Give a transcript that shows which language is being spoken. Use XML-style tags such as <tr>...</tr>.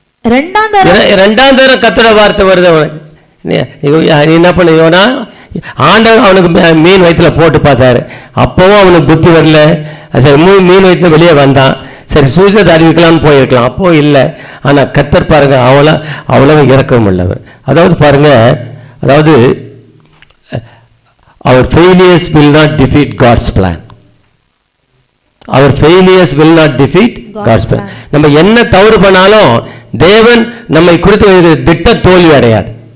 <ta>2ஆம் தரம் கர்த்தரோட வார்த்தை வருது. நீ என்ன பண்ணுவோனா? ஆண்டவர் அவனுக்கு மீன் வயிற்றுல போட்டு பார்த்தாரு. அப்பவும் அவனுக்கு புத்தி வரல. சரி, மீன் வயிற்றுல வெளியே வந்தான். சரி, சூசத்தை அறிவிக்கலாம்னு போயிருக்கலாம், அப்போ இல்லை. ஆனால் கர்த்தர் பாருங்க, அவ்வளவு இரக்கம் உள்ளவர். அதாவது பாருங்க, அதாவது</ta> <en>our failures will not defeat God's plan. Our failures will not defeat God's plan.</en> <ta>நம்ம என்ன தவறு பண்ணாலும் தேவன் நம்மை குறித்து திட்ட தோல்வி அடையாது.</ta>